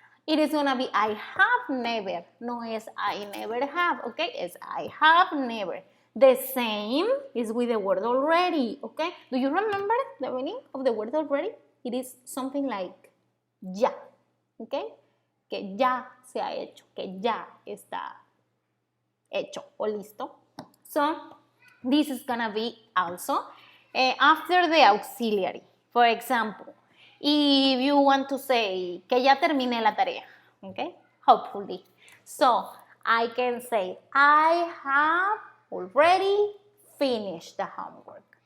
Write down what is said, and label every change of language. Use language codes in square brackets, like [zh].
[en] It is gonna be I have never. [es] No es [en] I never have, okay? It's I have never. The same is with the word already, okay? Do you remember the meaning of the word already? It is something like ya, okay? [es] Que ya se ha hecho, que ya está hecho o listo. [en] So, this is gonna be also after the auxiliary. For example, if you want to say [es] que ya terminé la tarea, [en] okay? Hopefully. So, I can say I have already finished the homework.